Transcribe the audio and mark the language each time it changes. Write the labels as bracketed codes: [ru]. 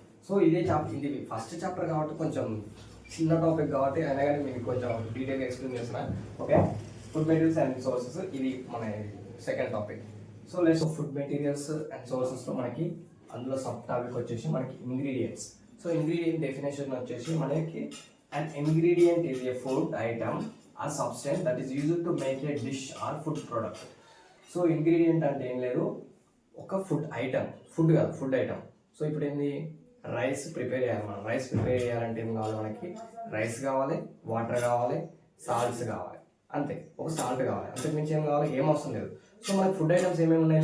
[te] So ఇది first chapter కాబట్టి కొంచెం చిన్న టాపిక్ కాబట్టి అయినా కానీ మీకు కొంచెం డీటెయిల్గా ఎక్స్ప్లెయిన్ చేస్తున్నా. Okay, food materials and sources ఇది మన second topic. So food materials and సోర్సెస్లో మనకి అందులో సబ్ టాపిక్ వచ్చేసి మనకి ఇంగ్రీడియంట్స్. సో ఇంగ్రీడియంట్ డెఫినేషన్ వచ్చేసి మనకి [en] an ingredient is a food item or substance that is used to make a dish or food product. [te] So ingredient అంటే ఏం లేదు, ఒక ఫుడ్ ఐటమ్, ఫుడ్ కాదు ఫుడ్ ఐటమ్. సో ఇప్పుడు ఏంది రైస్ ప్రిపేర్ చేయాలి. మనం రైస్ ప్రిపేర్ చేయాలంటే ఏం కావాలి మనకి? రైస్ కావాలి, వాటర్ కావాలి, సాల్ట్స్ కావాలి, అంతే. ఒక సాల్ట్ కావాలి, అంతకు మించి ఏం కావాలి? ఏం అవసరం లేదు. సో మనకి ఫుడ్ ఐటమ్స్ ఏమేమి ఉన్నాయి?